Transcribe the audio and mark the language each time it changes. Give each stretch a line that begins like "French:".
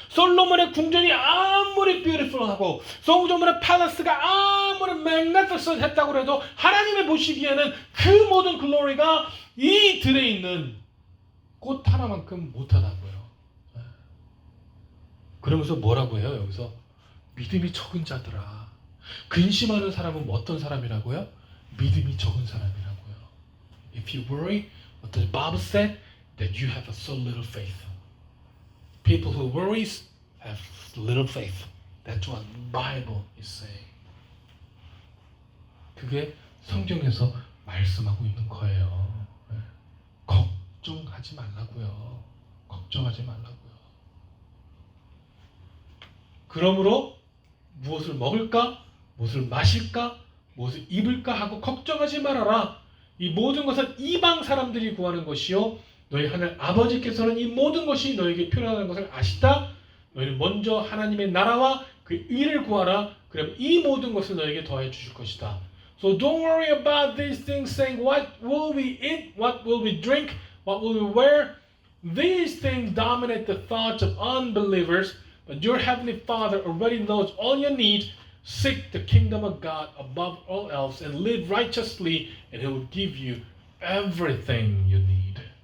Korean: 솔로몬의 궁전이 아무리 뷰티풀하고 솔로몬의 팔라스가 아무리 magnificent 했다고 해도 하나님이 보시기에는 그 모든 글로리가 이 들에 있는 꽃 하나만큼 못하다고요. 그러면서 뭐라고 해요? 여기서 믿음이 적은 자들아. 근심하는 사람은 어떤 사람이라고요? 믿음이 적은 사람이라고요.
English: If you worry, what the Bible said, that you have so little faith. People who worries have little faith. That's what Bible is saying.
Korean: 그게 성경에서 말씀하고 있는 거예요. 걱정하지 말라고요. 걱정하지 말라고요. 그러므로 무엇을 먹을까? 무엇을 마실까? 무엇을 입을까? 하고 걱정하지 말아라. 이 모든 것은 이방 사람들이 구하는 것이요 너희 하늘 아버지께서는 이 모든 것이 너에게 필요하다는 것을 아시다. 너희는 먼저 하나님의 나라와 그 의를 구하라. 그럼 이 모든 것을 너에게 더해 주실 것이다.
English: So don't worry about these things saying what will we eat, what will we drink, what will we wear. These things dominate the thoughts of unbelievers, but your heavenly Father already knows all you need. Seek the kingdom of God above all else and live righteously, and He will give you everything you need.